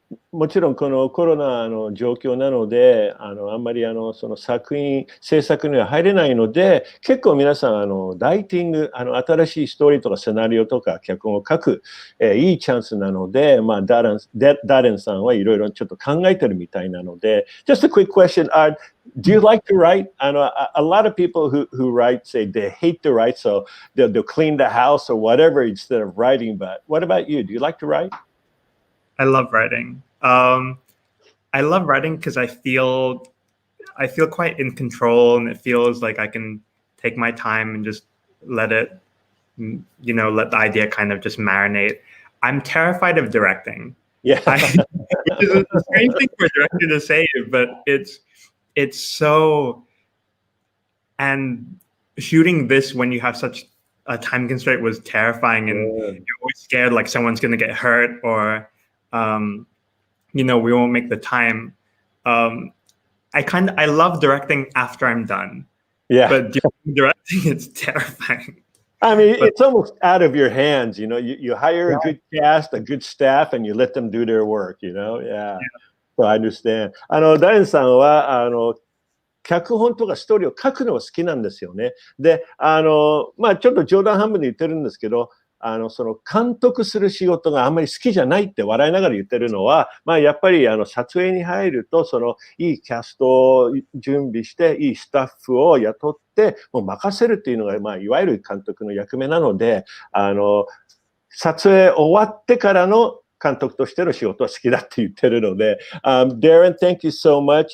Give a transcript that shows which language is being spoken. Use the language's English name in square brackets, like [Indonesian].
[Japanese] もちろんこのコロナの状況なので、あんまりその制作には入れないので、結構皆さんライティング、新しいストーリーとかセナリオとか脚本を書く、いいチャンスなので、ダレンさんはいろいろちょっと考えてるみたいなので、 [English] just a quick question, do you like to write? A lot of people who write say they hate to write, so they'll clean the house or whatever instead of writing, but what about you? Do you like to write? I love writing. I love writing because I feel quite in control, and it feels like I can take my time and just let it, let the idea kind of just marinate. I'm terrified of directing. Yeah. Which is a strange thing for a director to say, but it's so, and shooting this when you have such a time constraint was terrifying, and you're always scared like someone's going to get hurt or we won't make the time. I love directing after I'm done. Yeah. But directing, it's terrifying. I mean, it's almost out of your hands, you hire a good cast, a good staff, and you let them do their work, Yeah. So I understand. [Japanese] ダイアンさんは、脚本とかストーリーを書くのが好きなんですよね。で、ちょっと冗談半分で言ってるんですけど、その監督する仕事があんまり好きじゃないって笑いながら言ってるのは、まあ、やっぱり撮影に入ると、そのいいキャストを準備して、いいスタッフを雇って、もう任せるっていうのが、まあ、いわゆる監督の役目なので、撮影終わってからの監督としての仕事は好きだって言ってるので、 [English] Darren, thank you so much.